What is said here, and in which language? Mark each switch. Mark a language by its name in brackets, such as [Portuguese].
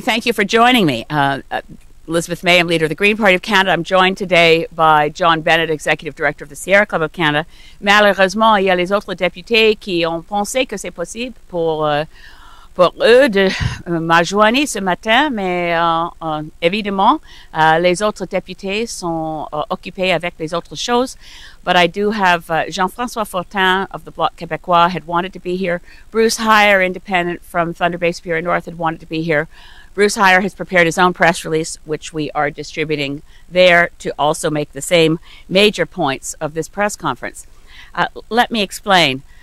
[English] Thank you for joining me. Elizabeth May, I'm leader of the Green Party of Canada. I'm joined today by John Bennett, Executive Director of the Sierra Club of Canada. [French] Malheureusement, il y a les autres députés qui ont pensé que c'est possible pour eux de m'ajoigner ce matin, mais évidemment, les autres députés sont occupés avec les autres choses. [English] But I do have Jean-François Fortin of the Bloc Québécois had wanted to be here. Bruce Heyer, independent from Thunder Bay Superior North, had wanted to be here. Bruce Heyer has prepared his own press release, which we are distributing there to also make the same major points of this press conference. Let me explain.